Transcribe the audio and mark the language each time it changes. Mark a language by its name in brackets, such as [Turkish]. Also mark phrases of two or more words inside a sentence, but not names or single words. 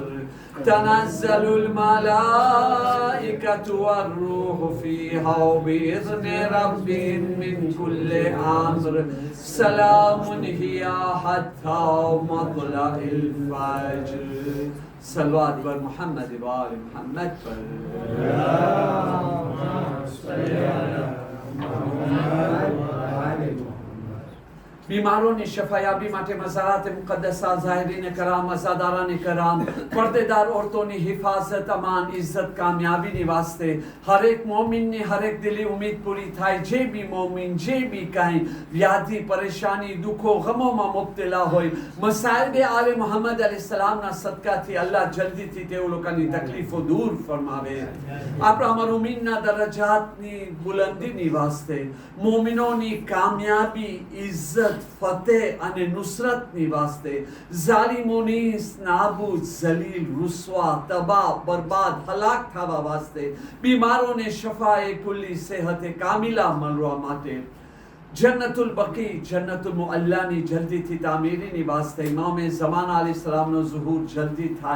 [Arabic] تنزل الملائكة والروح فيها بإذن ربهم من كل أمر. سلام هي حتى مطلع الفجر. [Persian] صلوات بر محمد و آل محمد پر. [Gujarati] બીમારો ને શફાયાબી માટે મઝારાત મુકદ્દસા ઝાહિરીન કરામ મઝાદારાન કરામ પર્દેદાર ઔરતો ને હિફાઝત અમાન ઇજ્જત કામયાબી ને વાસ્તે હર એક મોમિન ને હર એક દિલી ઉમ્મીદ પૂરી થાય જે ભી મોમિન જે ભી કાઈ વ્યાધિ પરેશાની દુખો ગમોં મેં મુબ્તલા હોઈ મસાઇલ દે આલે મોહમ્મદ અલૈહિસ્સલામ ના સદકા થી અલ્લાહ જલ્દી થી તે લોકાની તકલીફો દૂર ફરમાવે. આપરા મરૂમિન ના દરજાત ની બુલંદી ની વાસ્તે મોમિનો ની કામયાબી ઇજ્જત ફતેહ અને નુસરતની વાસ્તે ઝાલિમોની નાબૂદ જલીલ રૂસવા તબાહ બરબાદ હલાક થવા વાસ્તે બીમારોને શફાએ કુલ્લી સેહતે કામિલા મળવા માટે જન્નતુલ બકી જન્નતુલ મુઅલ્લાની જલ્દીથી તામીરીની વાસ્તે ઇમામે ઝમાના અલૈહિસ્સલામનો ઝુહૂર જલ્દી થાય.